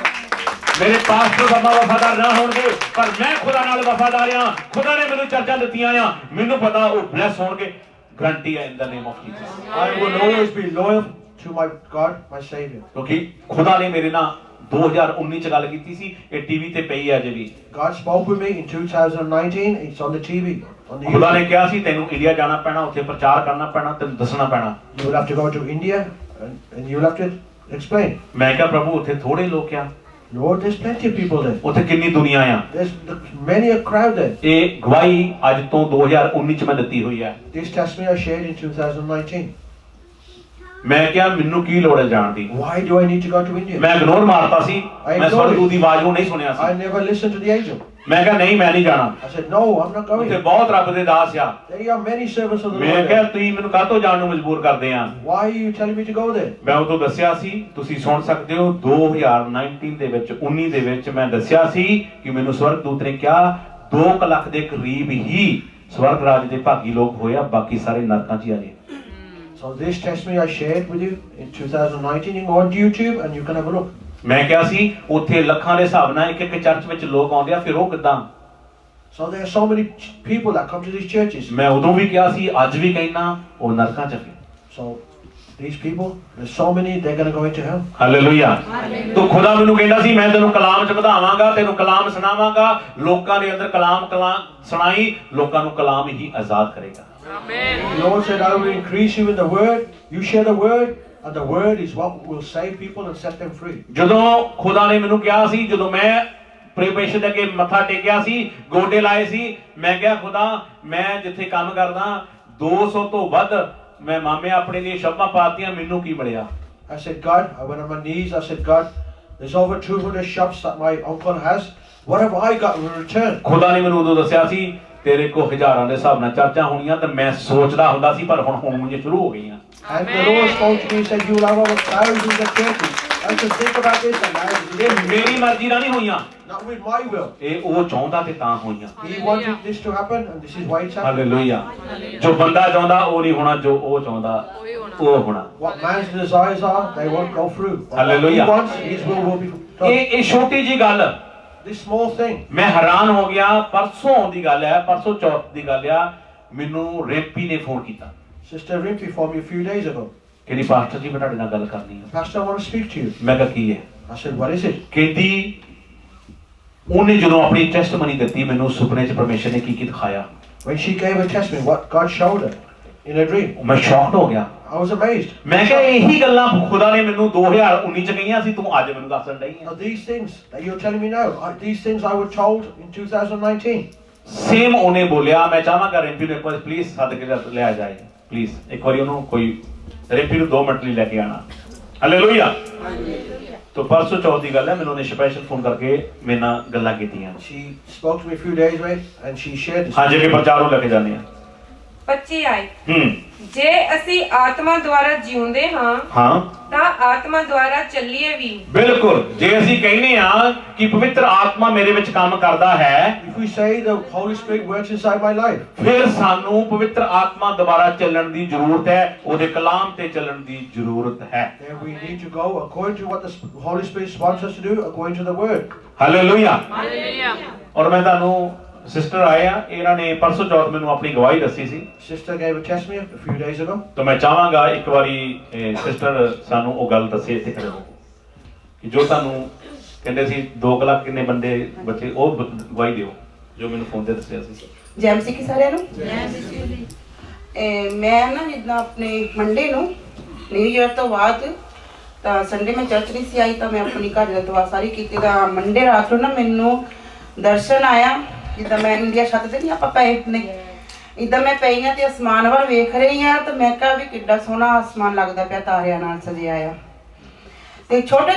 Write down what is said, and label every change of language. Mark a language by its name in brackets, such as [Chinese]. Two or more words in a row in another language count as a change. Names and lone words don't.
[Punjabi] ਮੇਰੇ ਪਾਸਟਰ ਸਭਾ ਵਫਾਦਾਰ ਨਾ ਹੋਣਗੇ, ਪਰ ਮੈਂ ਖੁਦਾ ਨਾਲ ਵਫਾਦਾਰ ਹਾਂ। ਖੁਦਾ ਨੇ ਮੈਨੂੰ ਚਰਚਾਂ ਦਿੱਤੀਆਂ ਆ, ਮੈਨੂੰ ਪਤਾ ਉਹ ਬਲੈਸ ਹੋਣਗੇ। ਗਰੰਟੀ ਹੈ [English] in the name of Jesus. I will always be loyal to my God, my Savior. [Punjabi] ਕਿਉਂਕਿ ਖੁਦਾ ਨੇ ਮੇਰੇ ਨਾਲ 2019 ਚ ਗੱਲ ਕੀਤੀ ਸੀ, ਇਹ ਟੀਵੀ ਤੇ ਪਈ ਹੈ ਅਜੇ ਵੀ। [English] God spoke with me in 2019. It's on the TV. On the [Punjabi] ਖੁਦਾ ਨੇ [English] YouTube. [Punjabi] ਕਿਹਾ ਸੀ, ਤੈਨੂੰ ਇੰਡੀਆ ਜਾਣਾ ਪੈਣਾ, ਉੱਥੇ ਪ੍ਰਚਾਰ ਕਰਨਾ ਪੈਣਾ, ਤੈਨੂੰ ਦੱਸਣਾ ਪੈਣਾ। [English] You will have to go to India and you will have to explain. [Punjabi] ਮੈਂ ਕਿਹਾ ਪ੍ਰਭੂ ਉੱਥੇ ਥੋੜੇ ਲੋਕ ਆ, [English] Lord, there's plenty of people there. [Punjabi] ਉੱਥੇ ਕਿੰਨੀ ਦੁਨੀਆ ਆ। [English] There's many a crowd there. [Punjabi] ਇਹ ਗਵਾਹੀ ਅੱਜ ਤੋਂ 2019 ਚ ਮੈਂ ਦਿੱਤੀ ਹੋਈ ਹੈ। [English] This testimony I shared in 2019. [Punjabi] ਮੈਂ ਕਿਹਾ ਮੈਨੂੰ ਕੀ ਲੋੜ ਹੈ ਜਾਣ ਦੀ। [English] Why do I need to go to India? [Punjabi] ਮੈਂ ਇਗਨੋਰ ਮਾਰਤਾ ਸੀ, ਮੈਂ ਸਵਰਗਦੂਤ ਦੀ ਆਵਾਜ਼ ਨੂੰ ਨਹੀਂ ਸੁਣਿਆ [English] I [Punjabi] ਸੀ। [English] never listened to the angel. [Punjabi] ਮੈਂ ਕਿਹਾ ਨਹੀਂ, ਮੈਂ ਨਹੀਂ ਜਾਣਾ। [English] I said, no, I'm not [Punjabi] ਉੱਥੇ [English] going. [Punjabi] ਬਹੁਤ ਰੱਬ ਦੇ ਦਾਸ ਆ। [English] There are many servants of the [Punjabi] ਮੈਂ [English] Lord [Punjabi] ਕਿਹਾ [English] there. [Punjabi] ਤੁਸੀਂ ਮੈਨੂੰ ਕਾਹਤੋਂ ਜਾਣ ਨੂੰ ਮਜਬੂਰ ਕਰਦੇ ਆ। [English] Why are you telling me to go there? [Punjabi] ਮੈਂ ਉਦੋਂ ਦੱਸਿਆ ਸੀ, ਤੁਸੀਂ ਸੁਣ ਸਕਦੇ ਹੋ, 2019 ਦੇ ਵਿੱਚ 19 ਦੇ ਵਿੱਚ ਮੈਂ ਦੱਸਿਆ ਸੀ ਕਿ ਮੈਨੂੰ ਸਵਰਗਦੂਤ ਨੇ ਕਿਹਾ 2 ਲੱਖ ਦੇ ਕਰੀਬ ਹੀ ਸਵਰਗ ਰਾਜ ਦੇ ਭਾਗੀ ਲੋਕ ਹੋਏ ਆ, ਬਾਕੀ ਸਾਰੇ ਨਰਕਾਂ 'ਚ ਹੀ ਆ ਗਏ। [English] So this testimony I shared with you in 2019 on YouTube, and you can have a look. [Punjabi] ਮੈਂ ਕਿਹਾ ਸੀ ਉੱਥੇ ਲੱਖਾਂ ਦੇ ਹਿਸਾਬ ਨਾਲ ਇੱਕ ਚਰਚ ਵਿੱਚ ਲੋਕ ਆਉਂਦੇ ਆ, ਫਿਰ ਉਹ ਕਿੱਦਾਂ? [English] So there are so many people that come to these churches. [Punjabi] ਮੈਂ ਉਦੋਂ ਵੀ ਕਿਹਾ ਸੀ, ਅੱਜ ਵੀ ਕਹਿਣਾ, ਉਹ ਨਰਕਾਂ 'ਚ ਫਿਰ। [English] So these people, there's so many, they're going to go into hell. [Punjabi] ਹਾਲੇਲੂਇਆ। ਤੋ ਖੁਦਾ ਮੈਨੂੰ ਕਹਿੰਦਾ ਸੀ, ਮੈਂ ਤੈਨੂੰ ਕਲਾਮ 'ਚ ਵਧਾਵਾਂਗਾ, ਤੈਨੂੰ ਕਲਾਮ ਸੁਣਾਵਾਂਗਾ, ਲੋਕਾਂ ਦੇ ਅੰਦਰ ਕਲਾਮ ਸੁਣਾਈ, ਲੋਕਾਂ ਨੂੰ ਕਲਾਮ ਹੀ ਆਜ਼ਾਦ ਕਰੇਗਾ। [English] The Lord said, I will increase you in the word. You share the word, and the word is what will save people and set them free. [Punjabi] ਜਦੋਂ ਖੁਦਾ ਨੇ ਮੈਨੂੰ ਕਿਹਾ ਸੀ, ਜਦੋਂ ਮੈਂ ਪਰਮੇਸ਼ਰ ਦੇ ਅੱਗੇ ਮੱਥਾ ਟੇਕਿਆ ਸੀ, ਗੋਡੇ ਲਾਏ ਸੀ, ਮੈਂ ਕਿਹਾ ਖੁਦਾ, ਮੈਂ ਜਿੱਥੇ ਕੰਮ ਕਰਦਾ 200 ਤੋਂ ਵੱਧ ਮੈਂ ਮਾਮੇ ਆਪਣੇ ਲਈ ਸ਼ਬਦਾਂ ਪਾਤੀਆਂ, ਮੈਨੂੰ ਕੀ ਮਿਲਿਆ? [English] I said, God, I went on my knees. I said, God, there's over 200 shops that my uncle has. What have I got in return? [Punjabi] ਖੁਦਾ ਨੇ ਮੈਨੂੰ ਉਦੋਂ ਦੱਸਿਆ ਸੀ ਤੇਰੇ ਕੋ ਹਜ਼ਾਰਾਂ ਦੇ ਹਿਸਾਬ ਨਾਲ ਚਰਚਾਂ ਹੋਣੀਆਂ ਤੇ ਮੈਂ ਸੋਚਦਾ ਹੁੰਦਾ ਸੀ ਪਰ ਹੁਣ ਹੋਣੀਆਂ ਸ਼ੁਰੂ ਹੋ ਗਈਆਂ [English] And the Lord spoke to me and said, you'll have over thousands of churches. I said, think about this and I [Punjabi] ਇਹ ਮੇਰੀ ਮਰਜ਼ੀ ਨਾਲ ਨਹੀਂ ਹੋਈਆਂ [English] not with my will. [Punjabi] ਇਹ ਉਹ ਚਾਹੁੰਦਾ ਤੇ ਤਾਂ ਹੋਈਆਂ [English] He wanted this to happen and this is why it's happening. [Punjabi] ਹਾਲੇਲੂਇਆ ਜੋ ਬੰਦਾ ਚਾਹੁੰਦਾ ਉਹ ਨਹੀਂ ਹੋਣਾ ਜੋ ਉਹ ਚਾਹੁੰਦਾ ਉਹ ਹੋਣਾ [English] What man's desires are, they won't go through. But what Hallelujah. he wants, his will be done. [Punjabi] ਇਹ ਛੋਟੀ ਜੀ ਗੱਲ [English] This small thing. [Punjabi] ਮੈਂ ਹੈਰਾਨ ਹੋ ਗਿਆ ਪਰਸੋਂ ਦੀ ਗੱਲ ਹੈ ਪਰਸੋਂ ਚੌਥ ਦੀ ਗੱਲ ਆ ਮੈਨੂੰ ਰੇਪੀ ਨੇ ਫੋਨ ਕੀਤਾ [English] Sister Rimpy phoned me a few days ago. [Punjabi] ਕਹਿੰਦੀ ਪਾਸਟਰ ਜੀ ਮੈਂ ਤੁਹਾਡੇ ਨਾਲ ਗੱਲ ਕਰਨੀ ਹੈ [English] Pastor, I want to speak to you. [Punjabi] ਮੈਂ ਕਿਹਾ ਕੀ ਹੈ [English] I said, what is it? [Punjabi] ਕਹਿੰਦੀ ਉਹਨੇ ਜਦੋਂ ਆਪਣੀ ਟੈਸਟਮਨੀ ਦਿੱਤੀ ਮੈਨੂੰ ਸੁਪਨੇ 'ਚ ਪਰਮੇਸ਼ਰ ਨੇ ਕੀ ਕੀ ਦਿਖਾਇਆ [English] When she gave her testimony, what God showed her in a dream, [Punjabi] ਮੈਂ ਸ਼ੌਕਡ ਹੋ ਗਿਆ [English] I was amazed. [Punjabi] ਮੈਂ ਕਿਹਾ ਇਹੀ ਗੱਲਾਂ ਖੁਦਾ ਨੇ ਮੈਨੂੰ 2019 ਚ ਕਹੀਆਂ ਸੀ ਤੂੰ ਅੱਜ ਮੈਨੂੰ ਦੱਸਣ ਡਈ [English] Now these things that you're telling me now, these things I was told in 2019. [Punjabi] ਸੇਮ ਉਹਨੇ ਬੋਲਿਆ ਮੈਂ ਚਾਹਾਂਗਾ ਰਿੰਪੀ ਨੂੰ ਇੱਕ ਵਾਰ ਪਲੀਜ਼ ਸੱਦ ਕੇ ਲਿਆ ਜਾਏ ਪਲੀਜ਼ ਇੱਕ ਵਾਰੀ ਉਹਨੂੰ ਕੋਈ ਰਿੰਪੀ ਨੂੰ 2 ਮਿੰਟ ਲਈ ਲੈ ਕੇ ਆਣਾ ਹਾਲੇਲੂਇਆ [Hindi] तो परसों चौथ की गल है मैंने उन्हें स्पेशल फोन करके [Punjabi] ਮੇਰੇ ਨਾਲ ਗੱਲਾਂ ਕੀਤੀਆਂ [English] She spoke to me a few days ago and she shared this. [Hindi] हाँ जी प्रचारों लेके जाने हैं [Punjabi] 25 ਆਏ ਜੇ ਅਸੀਂ ਆਤਮਾ ਦੁਆਰਾ ਜਿਉਂਦੇ ਹਾਂ [Hindi] हाँ [Punjabi] ਤਾਂ ਆਤਮਾ ਦੁਆਰਾ ਚੱਲੀਏ ਵੀ ਬਿਲਕੁਲ ਜੇ ਅਸੀਂ ਕਹਿੰਦੇ ਆ ਕਿ ਪਵਿੱਤਰ ਆਤਮਾ ਮੇਰੇ ਵਿੱਚ ਕੰਮ ਕਰਦਾ ਹੈ [English] If we say the Holy Spirit works inside my life, [Punjabi] ਫਿਰ ਸਾਨੂੰ ਪਵਿੱਤਰ ਆਤਮਾ ਦੁਆਰਾ ਚੱਲਣ ਦੀ ਜ਼ਰੂਰਤ ਹੈ ਉਹਦੇ ਕਲਾਮ ਤੇ ਚੱਲਣ ਦੀ ਜ਼ਰੂਰਤ ਹੈ [English] then we need to go according to what the Holy Spirit wants us to do, according to the Word. [Punjabi] ਹਾਲੇਲੂਇਆ ਔਰ ਮੈਂ ਤੁਹਾਨੂੰ ਸਿਸਟਰ ਆਏ ਆ ਇਹਨਾਂ ਨੇ ਪਰਸੋਂ ਚੌਥ ਮੈਨੂੰ ਆਪਣੀ ਗਵਾਹੀ ਦੱਸੀ ਸੀ [English] Sister gave a testimony a few days ago. [Punjabi] ਤਾਂ ਮੈਂ ਚਾਹਾਂਗਾ ਇੱਕ ਵਾਰੀ ਸਿਸਟਰ ਸਾਨੂੰ ਉਹ ਗੱਲ ਦੱਸੇ ਇੱਥੇ ਖੜੇ ਹੋ ਕਿ ਜੋ ਤੁਹਾਨੂੰ ਕਹਿੰਦੇ ਸੀ 2 ਲੱਖ ਕਿੰਨੇ ਬੰਦੇ ਬੱਚੇ ਉਹ ਗਵਾਹੀ ਦਿਓ ਜੋ ਮੈਨੂੰ ਫੋਨ ਤੇ ਦੱਸਿਆ ਸੀ ਜੈ ਮਸੀਹ ਕੀ ਸਾਰਿਆਂ ਨੂੰ ਮੈਂ ਨਾ ਜਿੱਦਾਂ ਆਪਣੇ ਮੰਡੇ ਨੂੰ ਨਿਊ ਈਅਰ ਤੋਂ ਬਾਅਦ ਤਾਂ ਸੰਡੇ ਮੈਂ ਚਰਚ ਨਹੀਂ ਸੀ ਆਈ ਤਾਂ ਮੈਂ ਆਪਣੀ ਘਰ ਦਾ ਦੁਆ ਸਾਰੀ ਕੀਤੀ ਤਾਂ ਮੰਡੇ ਰਾਤ ਨੂੰ ਨਾ ਮੈਨੂੰ ਦਰਸ਼ਨ ਆਇਆ ਜਿੱਦਾਂ ਮੈਂ ਇੰਡੀਆ ਛੱਤ ਤੇ ਨਹੀਂ ਆਪਾਂ ਪਏ ਨੇ ਇਦਾਂ ਮੈਂ ਪਈ ਆ ਤੇ ਅਸਮਾਨ ਵੱਲ ਵੇਖ ਰਹੀ ਆ ਤੇ ਮੈਂ ਕਿਹਾ ਵੀ ਕਿੱਡਾ ਸੋਹਣਾ ਅਸਮਾਨ ਲੱਗਦਾ ਪਿਆ ਤਾਰਿਆਂ ਨਾਲ ਸਜਿਆ ਆ ਤੇ ਛੋਟੇ